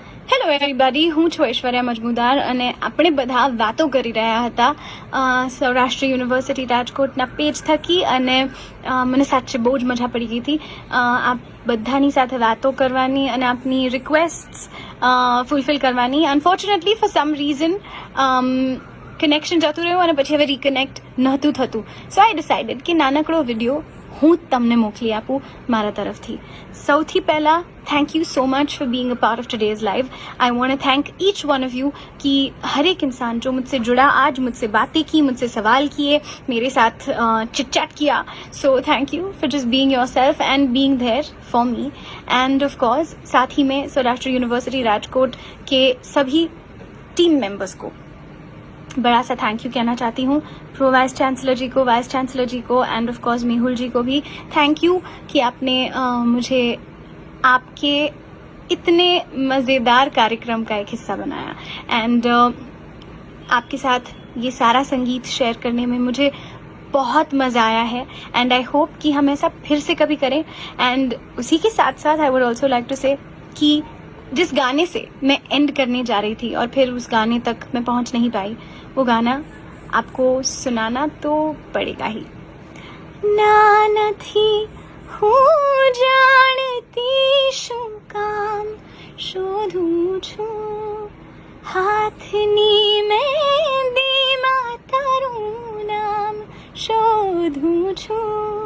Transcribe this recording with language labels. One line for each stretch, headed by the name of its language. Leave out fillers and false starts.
Gujarati: Hello everybody, હું છું ઐશ્વર્યા મજમુદાર અને આપણે બધા વાતો કરી રહ્યા હતા સૌરાષ્ટ્ર યુનિવર્સિટી રાજકોટના પેજ થકી અને મને સાચે બહુ જ મજા પડી ગઈ હતી આપ બધાની સાથે વાતો કરવાની અને આપની રિક્વેસ્ટ્સ ફૂલફિલ કરવાની.
English: unfortunately for some reason
Gujarati: connection જતું રહ્યું અને પછી હવે રિકનેક્ટ નહોતું થતું.
English: so I decided
Gujarati: કે નાનકડો વિડીયો હું તમને મોકલી આપું મારા તરફથી. સૌથી પહેલાં
English: Thank you so much for being a part of today's live. I want to thank each one of you
Hindi: कि हर एक इंसान जो मुझसे जुड़ा, आज मुझसे बातें की, मुझसे सवाल किए, मेरे साथ चिट चैट किया.
English: So thank you for just being yourself and being there for me. And of course
Hindi: साथ ही में सौराष्ट्र यूनिवर्सिटी राजकोट के सभी टीम मेंबर्स को बड़ा सा थैंक यू कहना चाहती हूँ. प्रो वाइस चांसलर जी को, वाइस चांसलर जी को
English: and of course
Hindi: मेहुल जी को भी थैंक यू कि आपने मुझे आपके इतने मज़ेदार कार्यक्रम का एक हिस्सा बनाया. एंड आपके साथ ये सारा संगीत शेयर करने में मुझे बहुत मज़ा आया है.
English: and I hope
Hindi: कि हम ऐसा फिर से कभी करें. एंड उसी के साथ साथ
English: I would also like to say
Hindi: कि जिस गाने से मैं एंड करने जा रही थी और फिर उस गाने तक मैं पहुंच नहीं पाई, वो गाना आपको सुनाना तो पड़ेगा ही.
Gujarati: ना નથી હું જાણતી શું કામ શોધું છું, હાથની મહેંદીમાં તારું નામ શોધું છું.